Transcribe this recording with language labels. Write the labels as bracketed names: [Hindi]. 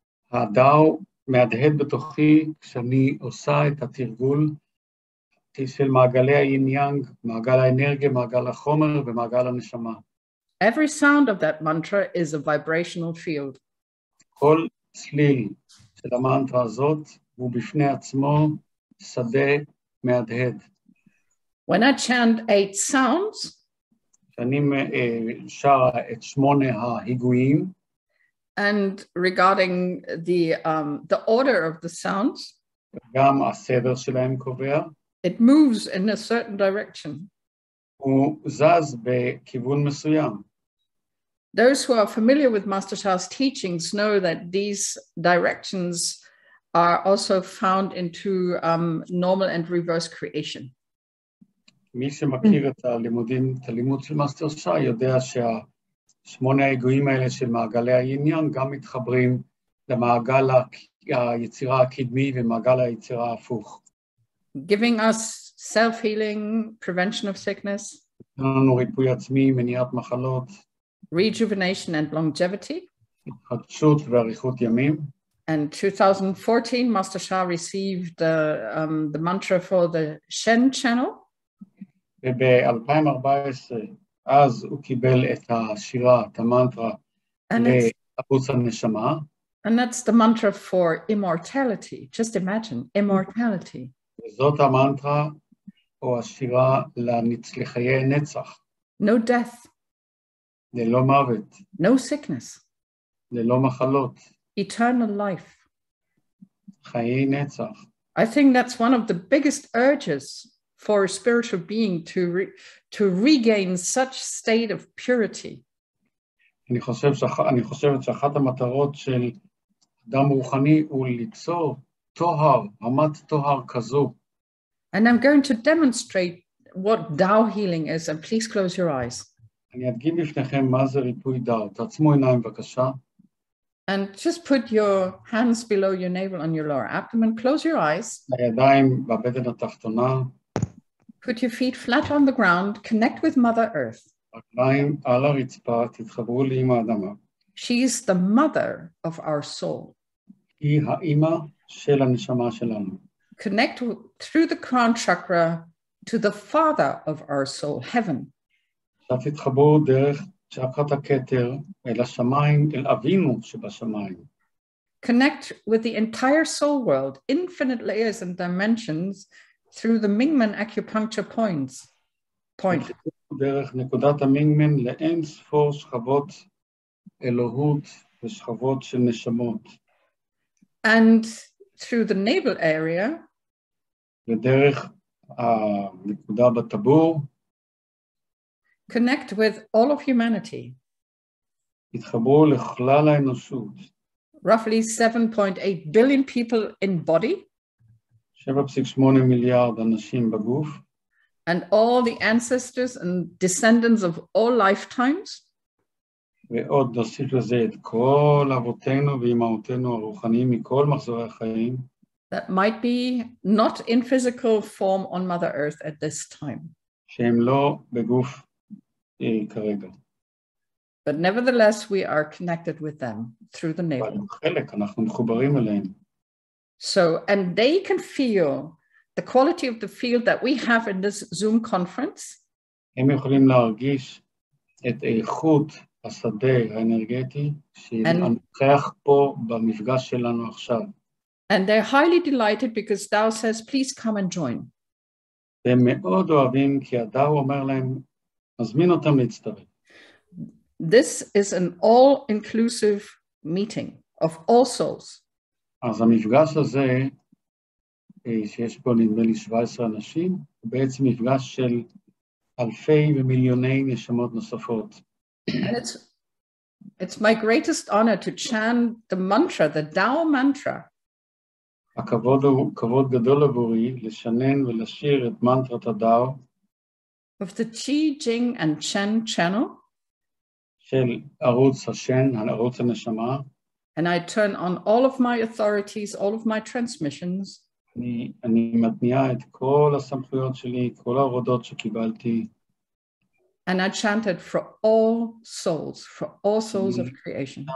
[Hebrew] הדאו מהדהד בתוכי כשאני עושה את התרגול של מעגלי היין יאנג, מעגל האנרגיה, מעגל החומר ומעגל הנשמה. [English] Every sound of that mantra is a vibrational field. [Hebrew] כל צליל של המנטרה הזאת הוא בפני עצמו שדה מהדהד. [English] When I chant 8 sounds, [Hebrew] כשאני שר את 8 ההיגויים, [English] and regarding the order of the sounds, [Hebrew] גם הסדר שלהם קובע, [English] it moves in a certain direction. [Hebrew] הוא זז בכיוון מסוים. [English] Those who are familiar with Master Sha's teachings know that these directions are also found into normal and reverse creation. [Hebrew] מי שמכיר את הלימוד של מאסטר שעה יודע שה8 ההיגויים האלה של מעגלי העניין גם מתחברים למעגל היצירה הקדמי ומעגל היצירה ההפוך. [English] Giving us self-healing, prevention of sickness, [Hebrew] לנו ריפוי עצמי, מניעת מחלות, [English] rejuvenation and longevity. [Hebrew] התחדשות ואריכות ימים. [English] And 2014, Master Sha received the mantra for the Shen channel. [Hebrew] וב-2014, אז הוא קיבל את השירה, את המנטרה, לערוץ הנשמה. [English] And that's the mantra for immortality. Just imagine, immortality. [Hebrew] וזאת המנטרה, או השירה לחיי נצח. [English] No death. [Hebrew] ללא מוות. [English] No sickness. [Hebrew] ללא מחלות. [English] Eternal life. [Hebrew] חיי נצח. [English] I think that's one of the biggest urges for a spiritual being to regain such state of purity. [Hebrew] אני חושבת שאחת המטרות של אדם רוחני הוא ליצור טוהר, רמת טוהר כזו. [English] And I'm going to demonstrate what Tao healing is, and please close your eyes. [Hebrew] אני אדגים בפניכם מה זה ריפוי דאו. תעצמו עיניים בבקשה. [English] And just put your hands below your navel on your lower abdomen. Close your eyes. [Hebrew] הידיים בבטן התחתונה. [English] Put your feet flat on the ground. Connect with Mother Earth. [Hebrew] רגליים על הרצפה, תתחברו לאמא האדמה. [English] She is the mother of our soul. [Hebrew] היא האמא של הנשמה שלנו. [English] Connect through the crown chakra to the father of our soul, heaven. [Hebrew] עכשיו תתחברו דרך צ'קרת הכתר אל השמיים, אל אבינו שבשמיים. [English] Connect with the entire soul world, infinite layers and dimensions, through the Mingmen acupuncture point. [Hebrew] דרך נקודת המינגמן לאין ספור שכבות אלוהות ושכבות של נשמות. [English] And through the navel area, [Hebrew] ודרך הנקודה בטבור, [English] connect with all of humanity. [Hebrew] התחברו לכלל האנושות. [English] Roughly 7.8 billion people in body. [Hebrew] 7.8 מיליארד אנשים בגוף. [English] And all the ancestors and descendants of all lifetimes. [Hebrew] ועוד נוסיף לזה את כל אבותינו ואימהותינו הרוחניים מכל מחזורי החיים. [English] That might be not in physical form on Mother Earth at this time. [Hebrew] שהם לא בגוף כרגע. [English] But nevertheless, we are connected with them through the navel. [Hebrew] חלק, אנחנו מחוברים אליהם. [English] So, and they can feel the quality of the field that we have in this Zoom conference. [Hebrew] הם יכולים להרגיש את איכות השדה האנרגטי שנוכח פה במפגש שלנו עכשיו. [English] And they're highly delighted because Tao says, please come and join. [Hebrew] והם מאוד אוהבים כי הדאו אומר להם, מזמין אותם להצטרף. [English] This is an all-inclusive meeting. of all souls. [Hebrew] אז המפגש הזה, שיש בו נדמה לי 17 אנשים, הוא בעצם מפגש של אלפי ומיליוני נשמות נוספות. [English] And it's my greatest honor to chant the mantra, the Tao mantra. [Hebrew] הכבוד הוא כבוד גדול עבורי לשנן ולשיר את מנטרת הדאו [English] of the Qi, Jing, and Chen channel. [Hebrew] של ערוץ השן, ערוץ הנשמה. [English] And I turn on all of my authorities, all of my transmissions. [Hebrew] אני מתניע את כל הסמכויות שלי, כל ההורדות שקיבלתי. [English] And I chanted for all souls of creation.